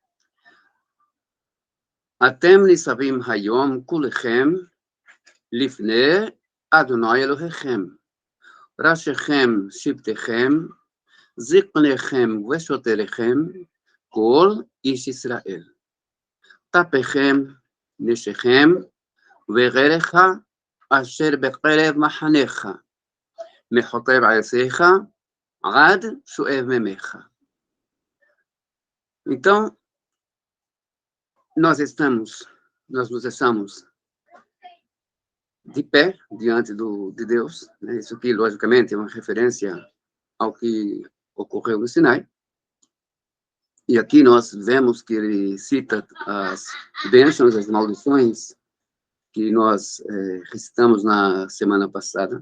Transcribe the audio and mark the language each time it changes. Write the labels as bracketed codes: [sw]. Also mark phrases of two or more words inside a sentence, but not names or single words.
[he] אתם נצבים היום כלכם לפני יהוה אלהיכם ראשיכם שבטיכם זקניכם ושטריכם כל איש ישראל טפכם נשיכם וגרך אשר בקרב מחניך מחטב עציך עד שאב מימיך. [pt] Então, nós nos estamos de pé diante de Deus, né? Isso aqui, logicamente, é uma referência ao que ocorreu no Sinai. E aqui nós vemos que ele cita as bênçãos, as maldições que nós recitamos na semana passada.